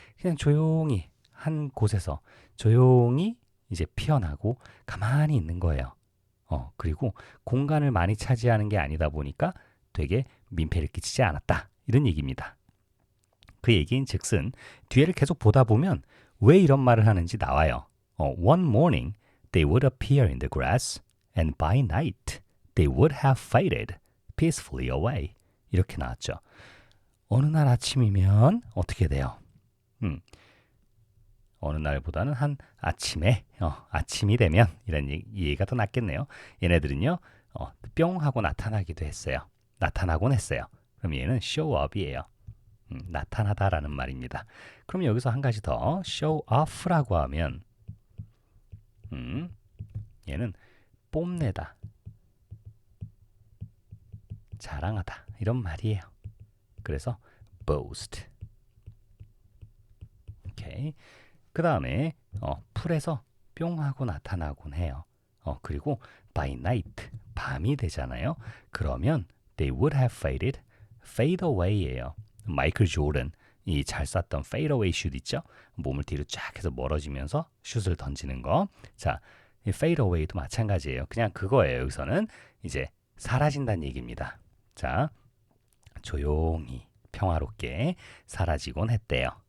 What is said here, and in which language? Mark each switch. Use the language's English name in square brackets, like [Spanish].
[Korean] 그냥 조용히 한 곳에서 조용히 이제 피어나고 가만히 있는 거예요. 그리고 공간을 많이 차지하는 게 아니다 보니까 되게 민폐를 끼치지 않았다. 이런 얘기입니다. 그 얘기인 즉슨 뒤에를 계속 보다 보면 왜 이런 말을 하는지 나와요. [English] One morning they would appear in the grass and by night they would have faded peacefully away. [Korean] 이렇게 나왔죠. 어느 날 아침이면 어떻게 돼요? 어느 날보다는 한 아침에 아침이 되면 이런 이해가 더 낫겠네요. 얘네들은요 뿅 하고 나타나기도 했어요. 나타나곤 했어요. 그럼 얘는 show up이에요. 나타나다라는 말입니다. 그럼 여기서 한 가지 더 show off라고 하면 얘는 뽐내다, 자랑하다 이런 말이에요. 그래서 boast. 오케이. 그 다음에 풀에서 뿅 하고 나타나곤 해요. 그리고 [English] by night [Korean] 밤이 되잖아요. 그러면 [English] they would have faded, fade away예요. [Korean] 마이클 조던 이 잘 쐈던 fade away 슛 있죠? 몸을 뒤로 쫙 해서 멀어지면서 슛을 던지는 거. 자, 이 fade away도 마찬가지예요. 그냥 그거예요. 여기서는 이제 사라진다는 얘기입니다. 자, 조용히 평화롭게 사라지곤 했대요.